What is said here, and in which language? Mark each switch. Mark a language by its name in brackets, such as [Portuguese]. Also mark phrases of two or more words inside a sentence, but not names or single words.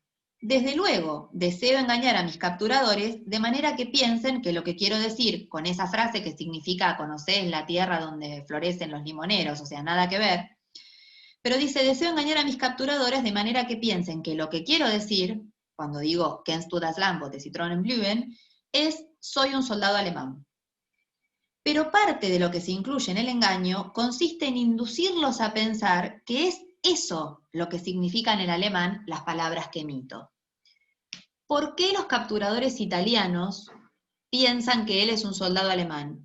[Spanish] Desde luego, deseo engañar a mis capturadores de manera que piensen que lo que quiero decir con esa frase que significa conocés la tierra donde florecen los limoneros, o sea, nada que ver, pero dice, deseo engañar a mis capturadores de manera que piensen que lo que quiero decir, cuando digo [German] Kennst du das Land wo die Zitronen blühen, [Spanish] es soy un soldado alemán. Pero parte de lo que se incluye en el engaño consiste en inducirlos a pensar que es eso lo que significan en alemán las palabras que emito. ¿Por qué los capturadores italianos piensan que él es un soldado alemán?